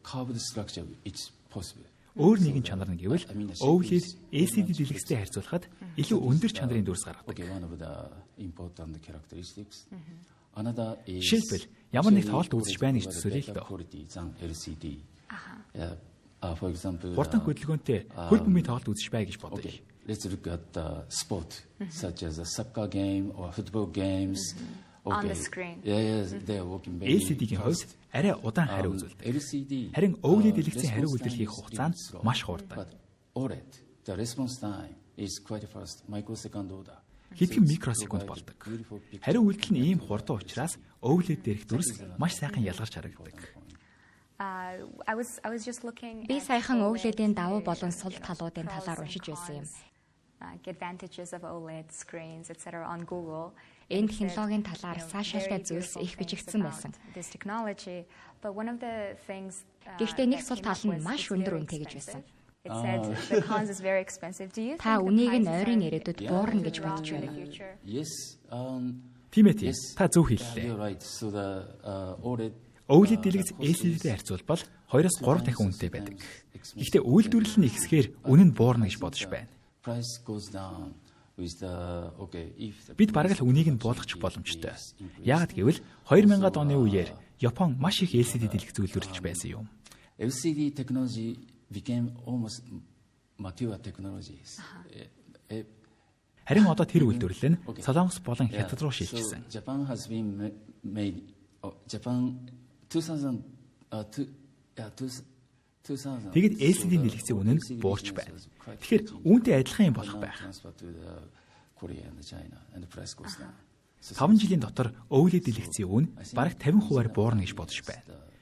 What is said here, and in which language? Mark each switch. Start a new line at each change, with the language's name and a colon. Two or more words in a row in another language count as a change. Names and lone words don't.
Mongolian: Өөр нэгэн чанар нь гэвэл OLED LCD дэлгэцтэй харьцуулахад илүү өндөр чанарын дүрс гаргадаг. Жишээлбэл ямар нэг тоглолт үзэж байна гэж төсөөлье л дөө.
English: For example,
Mongolian: Хурдан хөдөлгөөнтэй хөл бөмбөгийн тоглолт үзэж бай гэж бодъё.
English: Let's look at sport such as a soccer game or football games. On the screen. Yes, they are working very
Mongolian: LCD-гийн хувьд арай удаан хариу үзүүлдэг. LCD. Харин OLED дэлгэцийн хариу үйлдвэрлэхийн хугацаа нь маш хурдан.
English: OLED, the response time is quite fast, microsecond order.
Mongolian: Хэдхэн микросекунд болдог. Хариу үйлдэл нь ийм хурдан учраас OLED дээрх дүрс маш сайхан ялгарч харагддаг. Би саяхан OLED-ийн давуу болон сул талуудын талаар уншиж байсан юм.
English: Advantages of OLED screens etc. on Google.
Mongolian: Энэ технологийн талаар сайшаалтай зүйлс их бичигдсэн байсан. Гэхдээ нэг сул тал нь маш өндөр үнэтэй гэж байсан.
English: It said the cons is very expensive. Do you
Mongolian: Та үнийг нь ойрын ирээдүйд буурна гэж бодож байна уу?
English: Yes.
Mongolian: Тийм ээ. Та зөв хэллээ.
English: You're right. So the OLED
Mongolian: OLED дэлгэц LCD-тэй харьцуулбал 2-3 дахин үнэтэй байдаг. Гэхдээ үйлдвэрлэл нь ихсэхээр үнэ нь буурна гэж бодож байна.
English: price goes down with the if
Mongolian: Бид бараг л үнийг нь буулгачих боломжтой. Яагад гэвэл 2000-ад оны үеэр Япон маш их LCD дэлгэц үйлдвэрлэж байсан юм.
English: LCD technology became almost mature technologies.
Mongolian: Харин одоо тэр үйлдвэрлэл нь Солонгос болон Хятад руу шилжсэн.
English: Japan has been made Japan 2000
Mongolian: Тэгэд LCD дэлгэцийн үнэ нь буурч байна. Тэгэхээр үүнтэй адилхан юм болох байх. 5 жилийн дотор OLED дэлгэцийн үнэ бараг 50%-аар буурна гэж бодож байна.